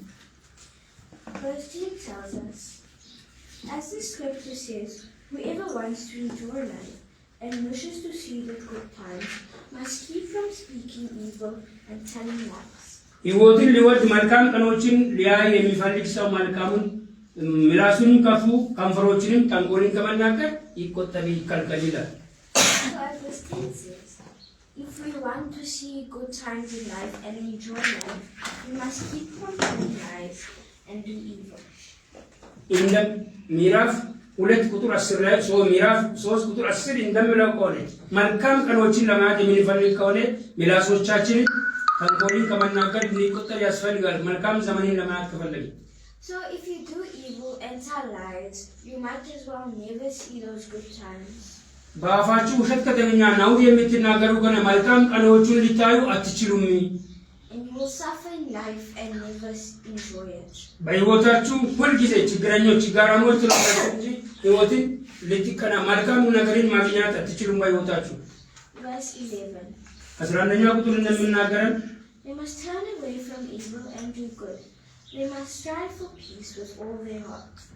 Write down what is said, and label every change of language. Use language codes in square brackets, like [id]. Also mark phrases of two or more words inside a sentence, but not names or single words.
[en] Verse 10 tells us, as the scripture says, whoever wants to enjoy life and wishes to see the good times must keep from speaking evil and telling lies. [am] ሕይወትን ሊወድ መልካም ቀኖችን ሊያይ የሚፈልግ ሰው መልካሙን ምላሱን ከፉ ከንፈሮችንም ተንኮልን ከመናገር ይቆጠብ ይከልከል ይላል። [en] Verse 10 says, if we want to see good times in life and enjoy life, we must keep from telling lies and do evil. [am] እንደ ምዕራፍ 2 ቁጥር 10 ላይ ምዕራፍ 3 ቁጥር 10 እንደሚለው ከሆነ መልካም ቀኖችን ለማየት የምንፈልግ ከሆነ ምላሶቻችንን ተንኮልን ከመናገር እንዲቆጠብ ያስፈልጋል። መልካም ዘመንን ለማየት ከፈለግን [en] So if you do evil and tell lies, you might as well never see those good times. [am] በአፋችሁ ውሸት ከተገኘ ነውር የምትናገሩ ከሆነ መልካም ቀኖቹን ሊታዩ አትችሉም። [en] And you will suffer in life and never enjoy it. [am] በሕይወታችሁ ሁልጊዜ ችግረኞች ችጋራሞች ትሆናላችሁ እንጂ ሕይወትን ልትከና መልካም ነገርን ማግኘት አትችሉም በሕይወታችሁ። [en] Verse 11. [am] 11ኛ ቁጥር እንደምናገረን [en] They must turn away from evil and do good. They must strive for peace with all their heart.